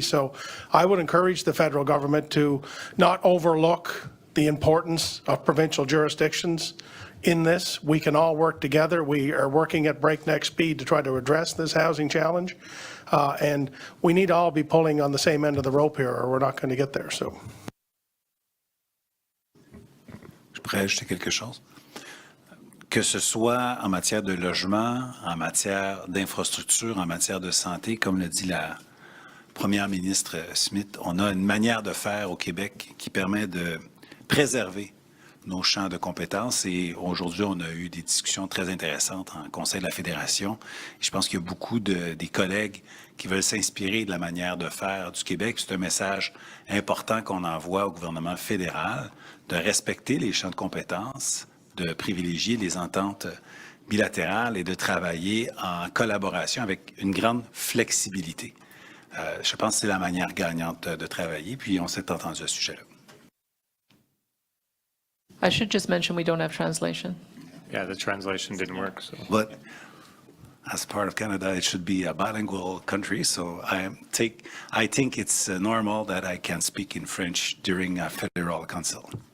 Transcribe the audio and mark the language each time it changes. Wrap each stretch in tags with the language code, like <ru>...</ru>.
<en>So I would encourage the federal government to not overlook the importance of provincial jurisdictions in this. We can all work together. We are working at breakneck speed to try to address this housing challenge. And we need to all be pulling on the same end of the rope here or we're not going to get there. So.</en> <fr>Je pourrais ajouter quelque chose. Que ce soit en matière de logement, en matière d'infrastructure, en matière de santé, comme le dit la première ministre Smith, on a une manière de faire au Québec qui permet de préserver nos champs de compétences et aujourd'hui, on a eu des discussions très intéressantes en Conseil de la Fédération. Et je pense qu'il y a beaucoup des collègues qui veulent s'inspirer de la manière de faire du Québec. C'est un message important qu'on envoie au gouvernement fédéral de respecter les champs de compétences, de privilégier les ententes bilatérales et de travailler en collaboration avec une grande flexibilité. Je pense que c'est la manière gagnante de travailler, puis on s'est entendu à ce sujet-là.</fr> <en>I should just mention we don't have translation. Yeah, the translation didn't work, so. But as part of Canada, it should be a bilingual country, so I think it's normal that I can speak in French during a federal council.</en>